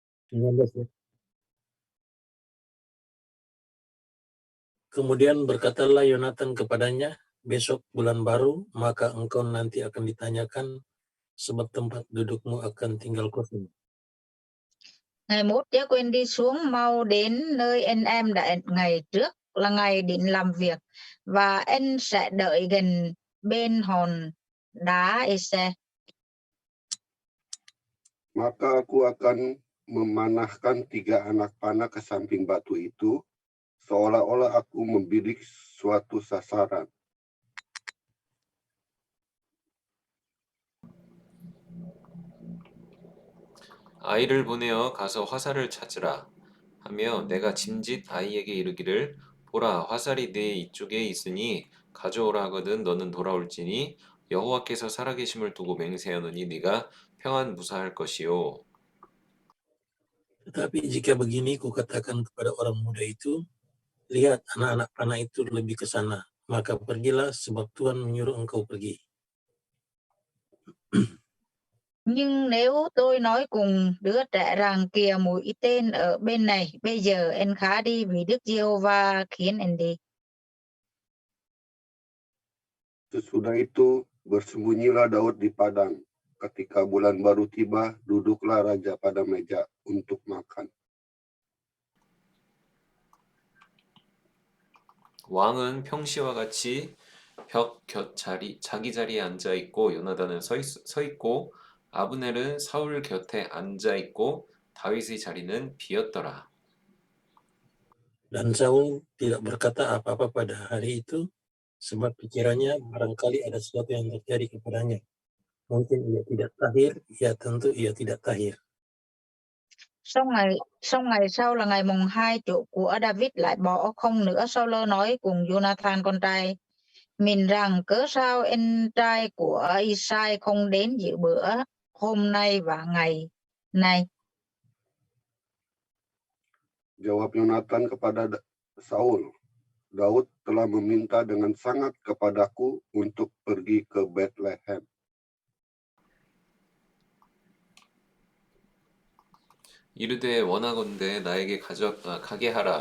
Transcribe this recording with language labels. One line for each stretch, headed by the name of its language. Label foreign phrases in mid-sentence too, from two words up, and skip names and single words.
Indonesian: 19 ya. Kemudian berkatalah Yonatan kepadanya, besok bulan baru, maka engkau nanti akan ditanyakan, sebab tempat dudukmu akan tinggal kosong.
Vietnamese: Ngày mốt Gia-quyên đi xuống mau đến nơi anh em đã ngày trước là ngày định làm việc, và anh sẽ đợi gần bên hòn đá Ese.
Indonesian: Maka aku akan memanahkan 3 anak panah ke samping batu itu, seolah-olah aku membidik suatu sasaran.
Korean: 아이를 보내어 가서 화살을 찾으라 하며 내가 짐짓 아이에게 이르기를 보라 화살이 네 이쪽에 있으니 가져오라 하거든 너는 돌아올지니 여호와께서 살아계심을 두고 맹세하노니 네가 평안 무사할 것이요.
Indonesian: Tetapi jika begini kukatakan kepada orang muda itu, lihat anak-anak panah itu lebih ke sana, maka pergilah sebab Tuhan menyuruh engkau pergi.
Vietnamese: Nhưng nếu tôi nói cùng đứa trẻ rằng kìa mũi tên ở bên này, bây giờ anh khá đi vì Đức Giê-hô-va khiến anh đi.
Indonesian: Sesudah itu bersembunyilah Daud di padang. Ketika bulan baru tiba, duduklah raja pada meja untuk makan.
Korean: 왕은 평시와 같이 벽 곁 자기 자리에 앉아 있고 요나단은 서 있고 아브넬은 사울 곁에 앉아 있고 다윗의 자리는 비었더라.
Indonesian: Dan Saul tidak berkata apa-apa pada hari itu, sebab pikirannya barangkali ada sesuatu yang terjadi kepadanya. Mungkin ia tidak tahir, ya tentu ia tidak tahir.
Vietnamese: Xong ngày sau là ngày mùng 2, chỗ của David lại bỏ không nữa. Saul nói cùng Jonathan con trai mình rằng cớ sao anh trai của Isai không đến dự bữa hôm nay và ngày này.
Indonesian: Jawab Yonatan kepada Saul, Daud telah meminta dengan sangat kepadaku untuk pergi ke Bethlehem.
Korean: 이르되 원하건대 나에게 가게 하라.